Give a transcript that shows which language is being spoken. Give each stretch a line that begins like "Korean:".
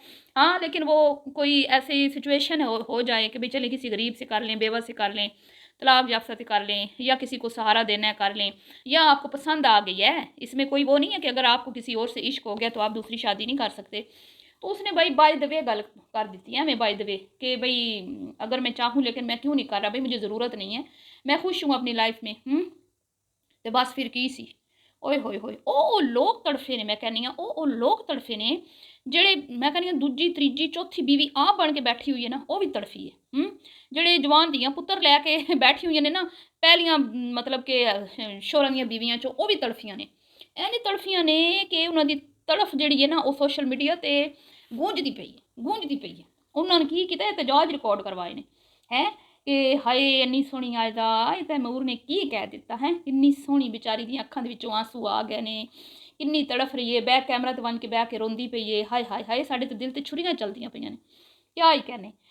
Hindi: हाँ, लेकिन वो कोई ऐसी सिचुएशन हो जाए कि भाई चलें किसी गरीब से कर लें, बेवा से कर लें, तलाक याफ्ता से कर लें, या किसी को सहारा देना है कर लें, या आपको पसंद आ गई है। इसमें कोई वो नहीं है कि अगर आपको किसी और से इश्क हो गया तो आप दूसरी शादी नहीं कर सकते। तो उसने भाई बाय द वे गल कर दी है हमें, बाय द वे कि भई अगर मैं चाहूँ लेकिन मैं क्यों नहीं कर रहा, भई मुझे ज़रूरत नहीं है, मैं खुश हूँ अपनी लाइफ में।
Punjabi: ते बस फिर की सी। ओए होए होए! ਉਹ ਲੋਕ ਤੜਫੇ ਨੇ, ਮੈਂ ਕਹਿੰਦੀ ਹਾਂ ਉਹ ਲੋਕ ਤੜਫੇ ਨੇ ਜਿਹੜੇ ਮੈਂ ਕਹਿੰਦੀ ਹਾਂ ਦੂਜੀ, ਤੀਜੀ, ਚੌਥੀ ਬੀਵੀ ਆਪ ਬਣ ਕੇ ਬੈਠੀ ਹੋਈ ਹੈ ਨਾ, ਉਹ ਵੀ ਤੜਫੀ ਹੈ। ਜਿਹੜੇ ਜਵਾਨ ਧੀਆਂ ਪੁੱਤਰ ਲੈ ਕੇ ਬੈਠੀ ਹੋਈਆਂ ਨੇ ਨਾ, ਪਹਿਲੀਆਂ ਮਤਲਬ ਕਿ ਸ਼ੋਹਰਾਂ ਦੀਆਂ ਬੀਵੀਆਂ 'ਚੋਂ ਉਹ ਵੀ ਤੜਫੀਆਂ ਨੇ। ਇੰਝ ਤੜਫੀਆਂ ਨੇ ਕਿ ਉਹਨਾਂ ਦੀ ਤੜਫ ਜਿਹੜੀ ਹੈ ਨਾ ਉਹ ਸੋਸ਼ਲ ਮੀਡੀਆ 'ਤੇ ਗੂੰਜਦੀ ਪਈ ਹੈ, ਗੂੰਜਦੀ ਪਈ ਹੈ। ਉਹਨਾਂ ਨੇ ਕੀ ਕੀਤਾ एहतजाज रिकॉर्ड करवाए ने, हैं कि हाय इन्नी सोहनी आयदा ਇਹ ਤੈਮੂਰ ने की कह दिता है, किन्नी सोहनी बेचारी ਦੀਆਂ ਅੱਖਾਂ ਦੇ ਵਿੱਚੋਂ ਆਂਸੂ ਆ ਗਏ ਨੇ, किन्नी तड़फ रही है, बैक कैमरा ਤੇ बन के बह के रोंदी पई है। हाय हाय हाय साढ़े तो दिल ते छुरियां चलदियां पईयां ने, क्या ही कहने।